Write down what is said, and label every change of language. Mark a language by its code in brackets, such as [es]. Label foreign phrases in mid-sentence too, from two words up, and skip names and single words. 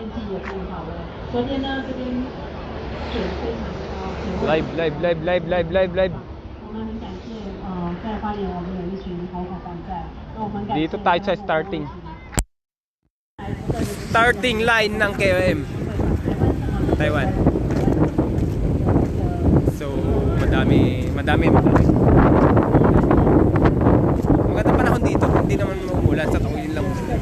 [zh] 也更好了。昨天呢，这边水非常高。 [en] Live. [zh] 我们很感谢在花莲我们有一群好伙伴在，那我们感谢。 [tl] Dito tayo sa [en] starting line [tl] ng KOM Taiwan. So madami. Magandang panahon dito, hindi naman umuulan, sa tawin lang.